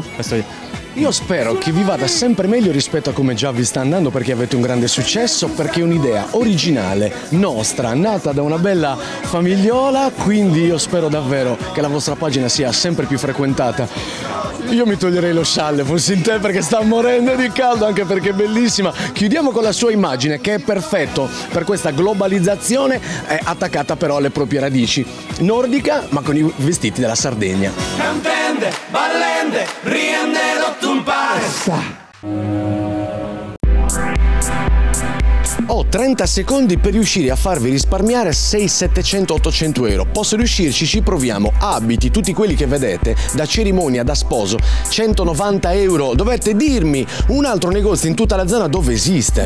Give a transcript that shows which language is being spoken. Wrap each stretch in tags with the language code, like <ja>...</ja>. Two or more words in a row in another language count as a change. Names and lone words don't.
<it>Io spero che vi vada sempre meglio rispetto a come già vi sta andando, perché avete un grande successo, perché è un'idea originale, nostra, nata da una bella famigliola, quindi io spero davvero che la vostra pagina sia sempre più frequentata. Io mi toglierei lo scialle, fossi in te, perché sta morendo di caldo, anche perché è bellissima. Chiudiamo con la sua immagine, che è perfetto per questa globalizzazione, è attaccata però alle proprie radici. Nordica, ma con i vestiti della Sardegna.</it> <sc>Cantende, ballende, riende, rottumpare.</sc> <it>Ho 30 secondi per riuscire a farvi risparmiare 600, 700, 800 euro. Posso riuscirci? Ci proviamo. Abiti, tutti quelli che vedete, da cerimonia, da sposo, 190 euro. Dovete dirmi un altro negozio in tutta la zona dove esiste.</it>